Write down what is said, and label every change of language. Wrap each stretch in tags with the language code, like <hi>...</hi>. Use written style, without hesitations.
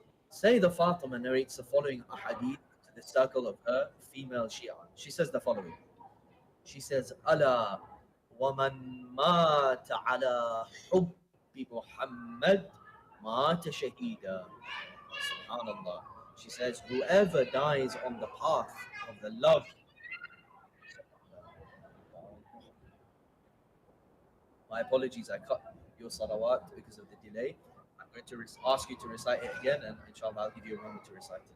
<en>Sayyida Fatima narrates the following ahadith to the circle of her female Shia. She says the following. She says,</en> <ar>Ala ومن مات على حب محمد مات شهيدا. Subhanallah.</ar> <en>She says, whoever dies on the path of the love. My apologies, I cut your salawat because of the delay. I'm going to ask you to recite it again, and inshallah I'll give you a moment to recite it.</en>